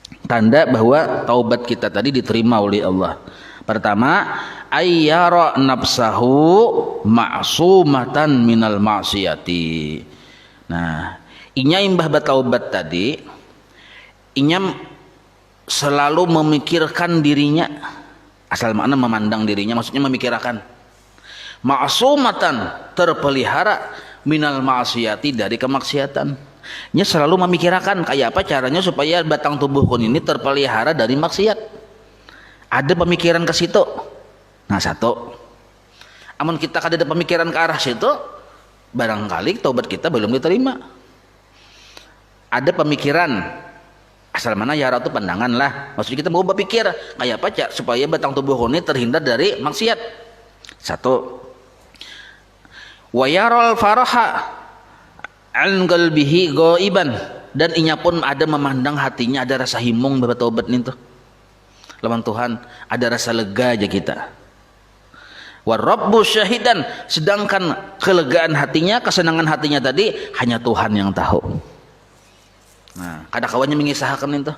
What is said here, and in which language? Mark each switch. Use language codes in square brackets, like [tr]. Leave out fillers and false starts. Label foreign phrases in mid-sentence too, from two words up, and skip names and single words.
[id] tanda bahwa taubat kita tadi diterima oleh Allah. Pertama, [ar] ayyara nafsahu ma'sumatan minal ma'siyati. [bjn] Nah, inya imbah bataubat tadi, inya selalu memikirkan dirinya, asal makna memandang dirinya, maksudnya memikirkan ma'sumatan, terpelihara [ar] minal ma'siyati, [id] dari kemaksiatan. [bjn] Nya selalu memikirkan kayak apa caranya supaya batang tubuhku ini terpelihara dari maksiat. [id] Ada pemikiran ke situ. [bjn] Nah, satu, amun kita kada ada pemikiran ke arah situ, barangkali taubat kita belum diterima. [id] Ada pemikiran, asal mana yara itu pandangan lah, maksudnya kita mau berpikir kayak apa supaya batang tubuhku ini terhindar dari maksiat. Satu, [ar] wa yaral faraha an qalbihi ghaiban, [bjn] dan inya pun ada memandang hatinya ada rasa himung bertaubat nih tuh lawan Tuhan, ada rasa lega aja kita. [ar] Wa rabbu syahidan, [id] sedangkan kelegaan hatinya, kesenangan hatinya tadi hanya Tuhan yang tahu. [bjn] Nah, kada kawannya mengisahkan itu.